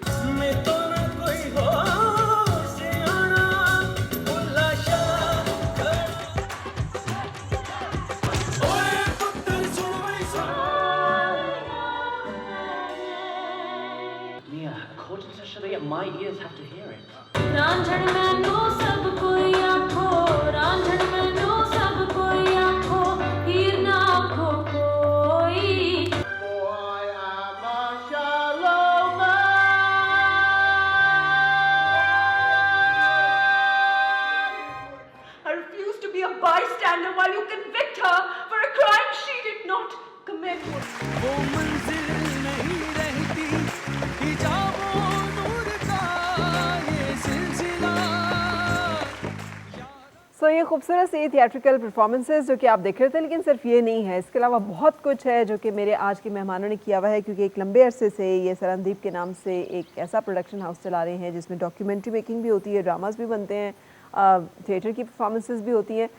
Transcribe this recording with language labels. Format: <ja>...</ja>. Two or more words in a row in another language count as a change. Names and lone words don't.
<pa>ਮੈਂ ਤੋ ਨ ਕੋਈ ਹੋਸ਼ ਆਨਾ ਭੁਲਾ ਸ਼ਾਹ ਓਏ ਪੁੱਤਰ ਸੁਣ ਭਾਈ ਸੁਣ</pa> <en>Mia, according to Sharia, my ears have to hear it.</en> <pa>ਰਾਂਝਣ ਮੈਨੂੰ ਸਭ ਕੋਈ ਆਖੋ, ਰਾਂਝਣ ਮੈਨੂੰ ਸਭ ਕੋਈ ਆਖੋ, ਹੀਰ ਨਾ ਆਖੋ ਕੋਈ।</pa> <en>For I am a shallow man. I refuse to be a bystander while you convict her for a crime she did not commit.</en> <hi>वो मंजिल नहीं रहती हिजाबो नूर का ये सिलसिला सो ये खूबसूरत सी</hi> <en>theatrical performances</en> <hi>जो कि आप देख रहे थे, लेकिन सिर्फ ये नहीं है, इसके अलावा बहुत कुछ है जो कि मेरे आज के मेहमानों ने किया हुआ है, क्योंकि एक लंबे अरसे से ये सरनदीप के नाम से एक ऐसा</hi> <en>production house</en> <hi>चला रहे हैं जिसमें</hi> <en>documentary making</en> <hi>भी होती है, ड्रामास भी बनते हैं, थिएटर की परफॉर्मेंसेज भी होती हैं।</hi>